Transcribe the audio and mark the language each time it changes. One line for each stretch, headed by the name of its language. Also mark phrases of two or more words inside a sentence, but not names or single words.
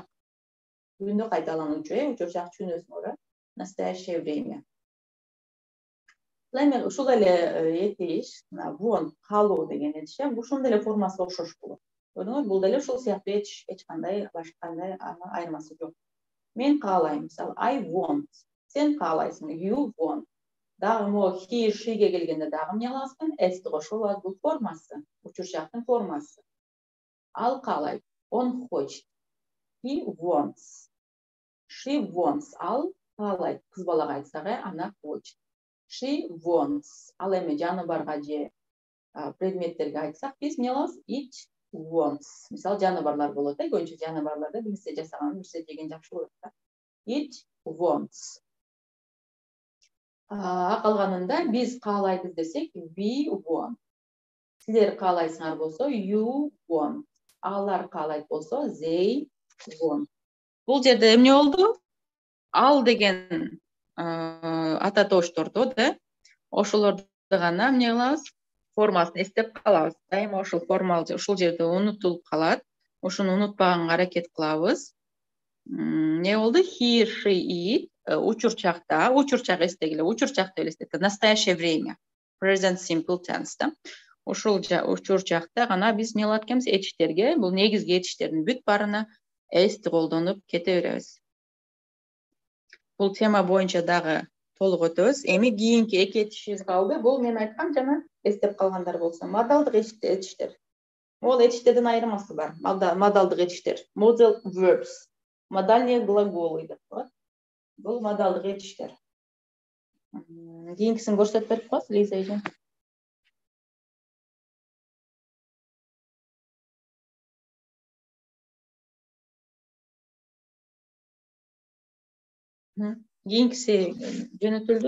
Kyrgyz: Күндө кайталануучу, учурчак түшүнөсүңөр,
Russian: настоящее время.
Kyrgyz: Мен ушул эле этиш, want, каалоо деген этиш, ушундай эле формасы окшош болот. Көрдүңөр, бул деле ушул сыяктуу этиш, эч кандай башка айырмасы жок. Мен каалайм, мисалы,
English: I want.
Kyrgyz: Сен каалайсың,
English: you want.
Kyrgyz: Дагы могу
English: he, she'ге
Kyrgyz: келгенде дагы эмне кыласың? S'ти кошуп алат, бул формасы, учурчактын формасы. Ал каалайт,
Russian: он хочет.
English: He wants. She wants.
Kyrgyz: Ал каалайт, кыз балага айтсак, ана хочет.
English: She wants.
Kyrgyz: Ал эми жаны барга же предметтерге айтсак, биз эмне кылабыз?
English: It wants.
Kyrgyz: Мисалы, жаны барлар болот, көбүнчө жаны барларда бир нерсе жасаган, бир нерсе жеген жакшы көрөт.
English: It wants.
Kyrgyz: Калганында биз каалайбыз десек,
English: we want.
Kyrgyz: Силер каалайсыңар болсо,
English: you want.
Kyrgyz: Алар каалайт болсо,
English: they want.
Kyrgyz: Бул жерде эмне болду? Ал деген ататошторду да, ошолорду гана эмне кылабыз? Формасын эстеп калабыз. Дайыма ошол форма ушул жерде унутулуп калат. Ошону унутпаганга аракет кылабыз. Не болду?
English: He, she, it.
Kyrgyz: Учурчакта, учурчак эстегиле, учурчак деп элестетет.
Russian: Настоящее время.
English: Present simple tense да.
Kyrgyz: Ушул учурчакта гана биз эмне кылат экенбиз? Эчтерге, бул негизги эчтердин бүт баарына s'ти колдонуп кете беребиз. Бул тема боюнча дагы толук өтөбүз. Эми кийинки эки этишибиз калды. Бул мен айткан жана эстеп калгандар болсо, модалдык этиштер. Бул этиштердин айырмасы бар. Модалдык этиштер.
English: Modal verbs.
Russian: Модальные глаголы
Kyrgyz: деп коет. Бул модалдык этиштер. Кийинкисин көрсөтүп берип коесуз, Лиза эже. Кийинкиси жөнөтүлдү.